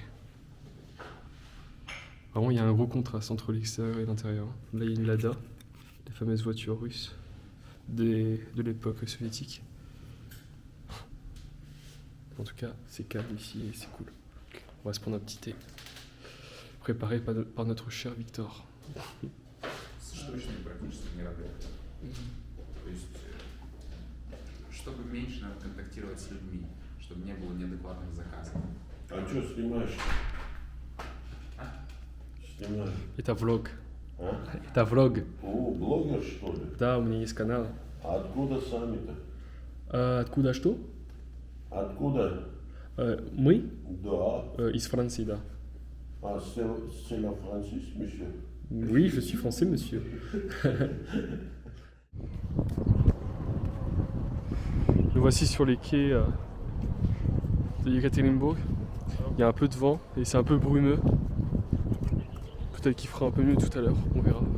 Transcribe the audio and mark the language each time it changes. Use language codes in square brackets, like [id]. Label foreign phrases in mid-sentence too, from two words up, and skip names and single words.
[fr] Vraiment il y a un gros contraste entre l'extérieur et l'intérieur. Là il y a une Lada, les fameuses voitures russes de l'époque soviétique. En tout cas, c'est calme ici et c'est cool. On va se prendre un petit thé, préparé par notre cher Victor. [ru] Чтобы меньше надо контактировать с людьми, чтобы не было неадекватных заказов. А что снимаешь? Снимаешь. Это влог. А? Это влог. О, блогер что ли? Да, у меня есть канал. А откуда сами-то? Откуда что? Откуда? Мы? Да. Из Франции, да. [fr] А c'est la Francis, monsieur? Oui, je suis français, monsieur. Nous voici sur les quais de Yekaterinbourg. Il y a un peu de vent et c'est un peu brumeux. Peut-être qu'il fera un peu mieux tout à l'heure, on verra.